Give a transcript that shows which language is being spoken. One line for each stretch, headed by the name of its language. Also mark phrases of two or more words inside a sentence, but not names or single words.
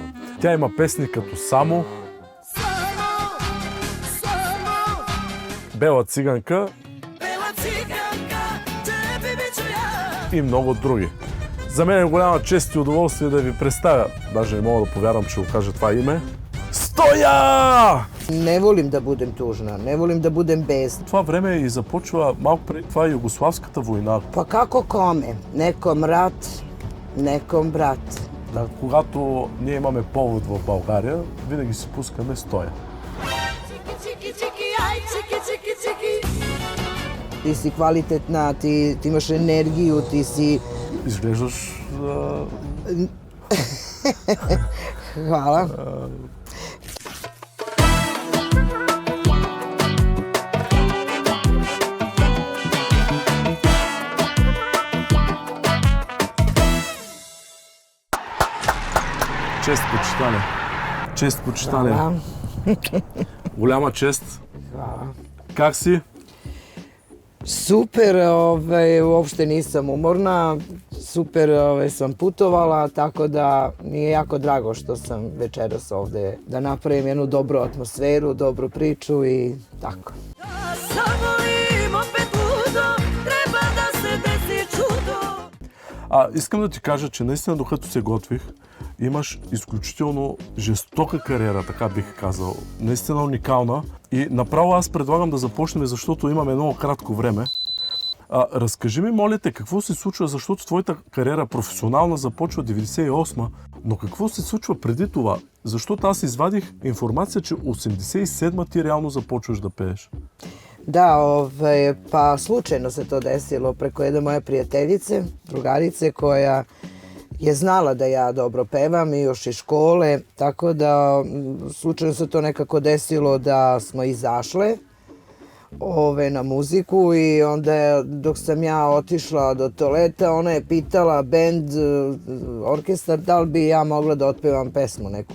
Bulgarian: Тя има песни като Само, Бела циганка и много други. За мен е голяма чест и удоволствие да ви представя, даже не мога да повярвам, че го кажа това име, Стоя!
Serbian: Не волим да будем тужна, не волим да будем безна.
Bulgarian: Това време и започва малко преди това Югославската война.
Serbian: Pa kako kome? Nekom rat, nekom brat.
Bulgarian: Да, когато ние имаме повод в България, винаги си пускаме Стоя.
Serbian: Ti si kvalitetna, ti imaš energiju, ti si...
Bulgarian: Изглеждаш...
Serbian: Hvala.
Bulgarian: Чест, почитание. Чест, почитание.
Serbian: Hvala.
Bulgarian: Голяма чест.
Serbian: Hvala.
Bulgarian: Как си?
Serbian: Super, uopšte nisam umorna, super sam putovala, tako da mi je jako drago što sam večeras ovde da napravim jednu dobru atmosferu, dobru priču i tako.
Bulgarian: Искам да ти кажа, че наистина докато се готвих, имаш изключително жестока кариера, така бих казал. Наистина уникална. И направо аз предлагам да започнем, защото имаме много кратко време. Разкажи ми, моля те, какво се случва, защото твоята кариера професионална започва 98, но какво се случва преди това? Защото аз извадих информация, че 87 ти реално започваш да пееш.
Serbian: Da, pa slučajno se to desilo preko jedne moje prijateljice, drugarice koja je znala da ja dobro pevam i još iz škole, tako da slučajno se to nekako desilo da smo izašle na muziku i onda dok sam ja otišla do toaleta, ona je pitala bend, orkestar, da li bi ja mogla da otpevam pesmu neku.